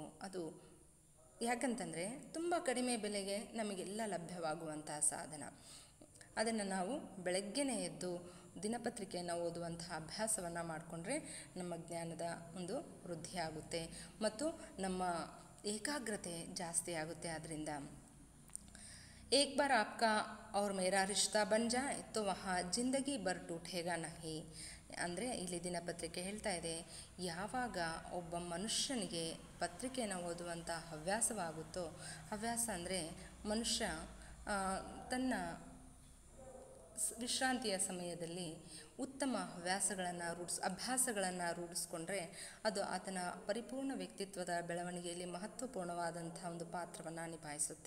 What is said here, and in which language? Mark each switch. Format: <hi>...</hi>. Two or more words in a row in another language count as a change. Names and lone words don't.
<kn>ಅದು ಯಾಕಂತಂದರೆ ತುಂಬ ಕಡಿಮೆ ಬೆಲೆಗೆ ನಮಗೆಲ್ಲ ಲಭ್ಯವಾಗುವಂತಹ ಸಾಧನ. ಅದನ್ನು ನಾವು ಬೆಳಗ್ಗೆನೇ ಎದ್ದು ದಿನಪತ್ರಿಕೆಯನ್ನು ಓದುವಂತಹ ಅಭ್ಯಾಸವನ್ನು ಮಾಡಿಕೊಂಡ್ರೆ ನಮ್ಮ ಜ್ಞಾನದ ಒಂದು ವೃದ್ಧಿಯಾಗುತ್ತೆ ಮತ್ತು ನಮ್ಮ ಏಕಾಗ್ರತೆ ಜಾಸ್ತಿ ಆಗುತ್ತೆ.</kn> <hi>ಆದ್ದರಿಂದ एक बार आपका और मेरा रिश्ता बन जाए तो वहाँ ज़िंदगी भर टूटेगा नहीं.</hi> <kn>ಅಂದರೆ ಇಲ್ಲಿ ದಿನಪತ್ರಿಕೆ ಹೇಳ್ತಾ ಇದೆ, ಯಾವಾಗ ಒಬ್ಬ ಮನುಷ್ಯನಿಗೆ ಪತ್ರಿಕೆಯನ್ನು ಓದುವಂಥ ಹವ್ಯಾಸವಾಗುತ್ತೋ, ಹವ್ಯಾಸ ಅಂದರೆ ಮನುಷ್ಯ ತನ್ನ ವಿಶ್ರಾಂತಿಯ ಸಮಯದಲ್ಲಿ ಉತ್ತಮ ಅಭ್ಯಾಸಗಳನ್ನು ರೂಢಿಸ್ಕೊಂಡ್ರೆ ಅದು ಆತನ ಪರಿಪೂರ್ಣ ವ್ಯಕ್ತಿತ್ವದ ಬೆಳವಣಿಗೆಯಲ್ಲಿ ಮಹತ್ವಪೂರ್ಣವಾದಂಥ ಒಂದು ಪಾತ್ರವನ್ನು ನಿಭಾಯಿಸುತ್ತೆ.</kn>